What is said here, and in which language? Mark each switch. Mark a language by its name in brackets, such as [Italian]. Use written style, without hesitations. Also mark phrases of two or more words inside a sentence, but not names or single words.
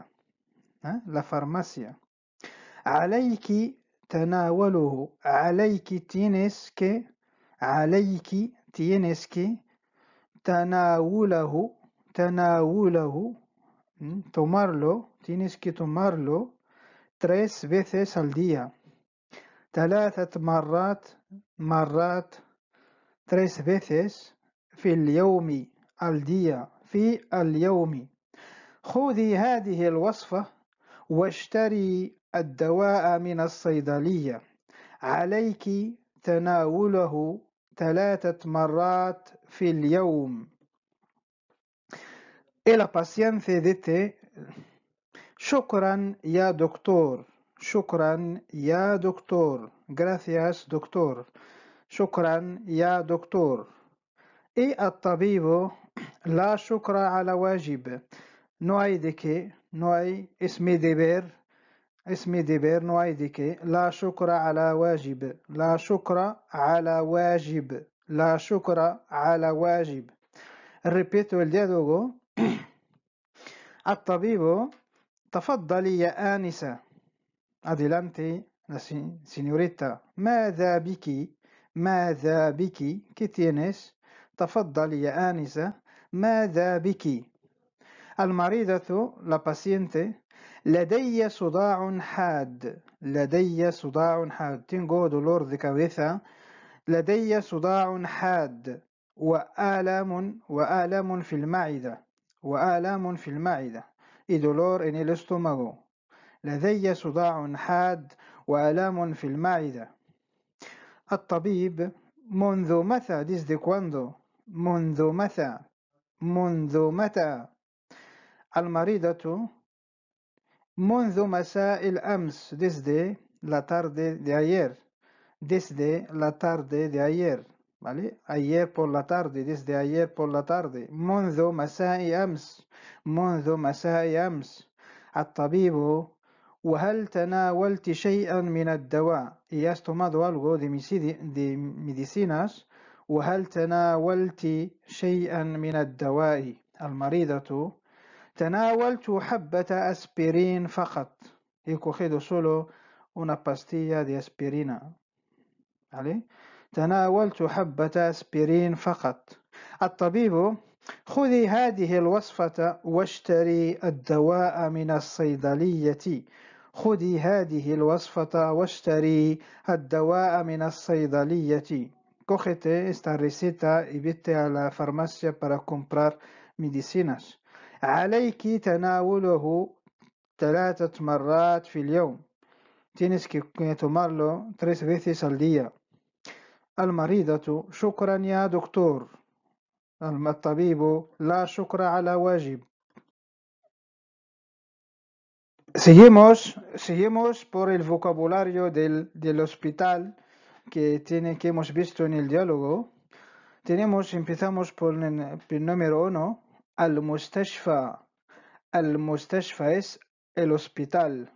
[Spanish] la farmacia. [Arabic] عليك تناوله. [Spanish] عليك tienes que. عليك tienes que. [Arabic] تناوله. تناوله tomarlo. [Spanish] Tienes que tomarlo 3 veces al día. [Arabic] 3 مرات 3 veces. في اليوم [Spanish] al día. [Arabic] في اليوم. خذي هذه الوصفة واشتري الدواء من الصيدلية. عليك تناوله 3 مرات في اليوم. [Spanish] Et la paciente dice: [Arabic] شكرا يا دكتور. شكرا يا دكتور. [Spanish] Gracias doctor. [Arabic] شكرا يا دكتور. Y الطبيب: لا شكر على واجب. [Spanish] No hay de qué. No hay. Es mi deber. Es mi deber. No hay de qué. [Arabic] لا شكر على واجب. لا شكر على واجب. لا شكر على واجب. [Spanish] Repito el diálogo. [Arabic] الطبيب: تفضلي يا آنسة. [Spanish] Adelante, la señorita. [Arabic] ماذا بك؟ ماذا بك؟ [Spanish] ¿Qué tienes؟ [Arabic] تفضلي يا آنسة. ماذا بك؟ [Spanish] المريضة la paciente: [Arabic] لدي صداع حاد. لدي صداع حاد. [Spanish] Tengo dolor de cabeza. [Arabic] لدي صداع حاد وآلام في المعدة. وآلام في المعدة. [Spanish] Y dolor en el estómago. [Arabic] لدي صداع حاد وآلام في المعدة. الطبيب: منذ متى؟ [Spanish] desde cuándo؟ [Arabic] منذ متى؟ منذ متى؟ المريضة: منذ مساء الأمس. [Spanish] desde la tarde de ayer. Desde la tarde de ayer. ¿Vale? Ayer por la tarde. Desde ayer por la tarde. [Arabic] منذ مساء أمس. منذ مساء أمس. الطبيب: وهل تناولت شيئا من الدواء؟ [Spanish] ¿Y has tomado algo de medicinas؟ [Arabic] وهل تناولت شيئا من الدواء؟ المريضة: تناولت حبة أسبرين فقط. [Spanish] He cogido solo una pastilla de aspirina. ¿Vale? [Arabic] تناولت حبة أسبرين فقط. الطبيب: خذي هذه الوصفة واشتري الدواء من الصيدلية. خذي هذه الوصفة واشتري الدواء من الصيدلية. [Spanish] Cógete esta receta y vete a la farmacia para comprar medicinas. [Arabic] عليك تناوله 3 مرات في اليوم. [Spanish] Tienes que tomarlo 3 veces al día. [Arabic] المريضة: شكرا يا دكتور. الطبيب: لا شكر على واجب. [Spanish] Seguimos por el vocabulario del hospital que hemos visto en el diálogo. Empezamos por el número 1. [Arabic] المستشفى. المستشفى [Spanish] es el hospital.